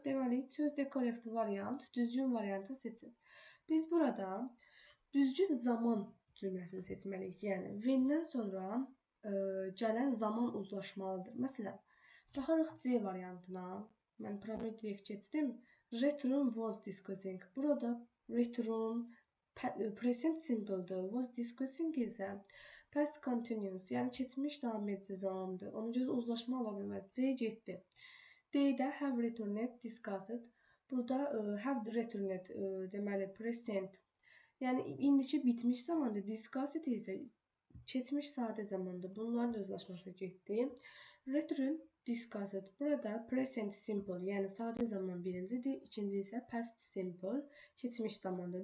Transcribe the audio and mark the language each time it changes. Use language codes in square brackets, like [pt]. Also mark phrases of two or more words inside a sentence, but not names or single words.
[az] Deməli, sözdə korrekt variant, düzgün variantı seçin. Biz burada düzgün zaman cümləsini seçməliyik. Yəni, when-dən sonra gələn zaman uzlaşmalıdır. Məsələn, baxarıq C variantına. Mən problemi direkt keçdim. [en] Return was discussing. [az] Burada return [en] present simple'dır. Was discussing isə past continuous. [az] Yəni keçmiş davam edici zamandır. Ona görə uzlaşma ola bilməz. [en] C getdi. D-də have returned discussed. Burada have returned deməli present. [az] Yəni indiki bitmiş zamandır. Discussed isə keçmiş sadə zamandır. Bunların da uzlaşması getdi. [en] Return discussed. [az] Burada [en] present simple, [az] yəni sadə zaman birincidir, ikinci isə [en] past simple, [az] keçmiş zamandır.